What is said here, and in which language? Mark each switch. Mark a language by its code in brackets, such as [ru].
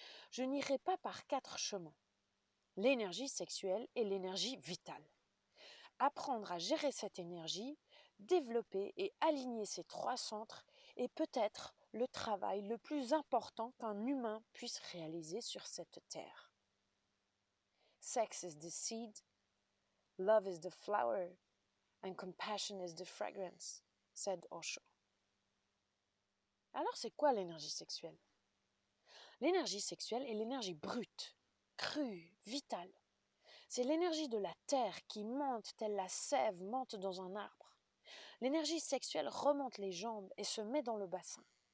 [fr] Je n'irai pas par 4 chemins. L'énergie sexuelle et l'énergie vitale. Apprendre à gérer cette énergie, développer et aligner ces 3 centres est peut-être le travail le plus important qu'un humain puisse réaliser sur cette terre. [en] Sex is the seed, love is the flower, and compassion is the fragrance, said Osho. [fr] Alors c'est quoi l'énergie sexuelle? L'énergie sexuelle est l'énergie brute, crue, vitale. C'est l'énergie de la terre qui monte telle la sève monte dans un arbre. L'énergie sexuelle remonte les jambes et se met dans le bassin.